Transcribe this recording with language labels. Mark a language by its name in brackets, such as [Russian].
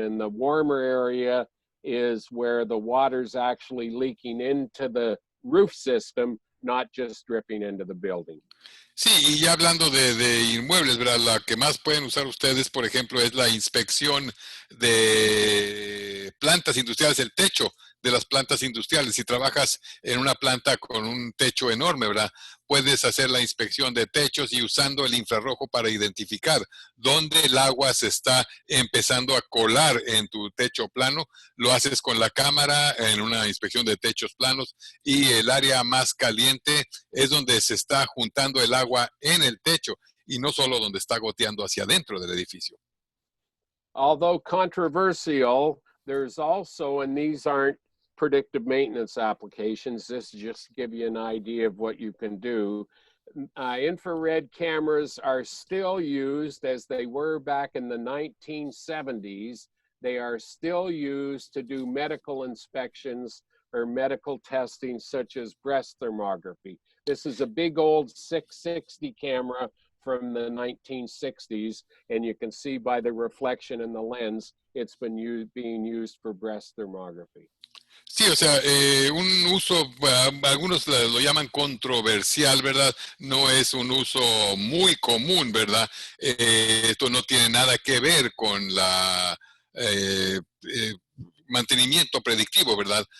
[English] And the warmer area is where the water's actually leaking into the roof system, not just dripping into the building. [Spanish] Sí, y ya hablando de inmuebles, ¿verdad? La que más pueden usar ustedes, por ejemplo, es la inspección de plantas industriales, el techo de las plantas industriales. Si trabajas en una planta con un techo enorme, ¿verdad? Puedes hacer la inspección de techos y usando el infrarrojo para identificar dónde el agua se está empezando a colar en tu techo plano. Lo haces con la cámara en una inspección de techos planos y el área más caliente es donde se está juntando el agua en el techo y no solo donde está goteando hacia adentro del edificio. [English] Although controversial, there's also, and these aren't predictive maintenance applications, this is just to give you an idea of what you can do. Infrared cameras are still used as they were back in the 1970s. They are still used to do medical inspections or medical testing such as breast thermography. This is a big old 660 camera from the 1960s, and you can see by the reflection in the lens, it's been being used for breast thermography. [Spanish] Sí, o sea, un uso, algunos lo llaman controversial, ¿verdad? No es un uso muy común, ¿verdad? Esto no tiene nada que ver con la mantenimiento predictivo, ¿verdad?